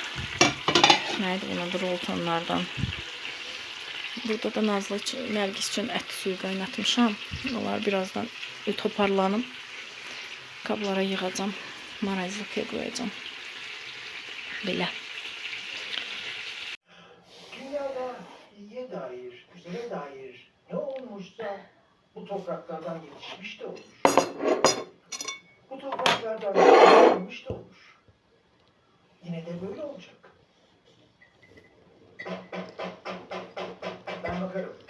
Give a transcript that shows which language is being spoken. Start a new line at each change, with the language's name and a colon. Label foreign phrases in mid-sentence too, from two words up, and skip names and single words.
Azerbaijani: Neydi buna? Roltonlardan. Burada da Nazlı Nərgis üçün ət suyu qaynatmışam. Onlar birazdan toparlanım. Qablara yığacağım. Marayzlıqya qoyacağım. Belə.
Turkish: Dünyada iyiye dair, güzele dair ne olmuşsa bu topraklardan yetişmiş de olur. Bu topraklardan yetişmiş de olur. Yine de böyle olacak. Ben bakarım.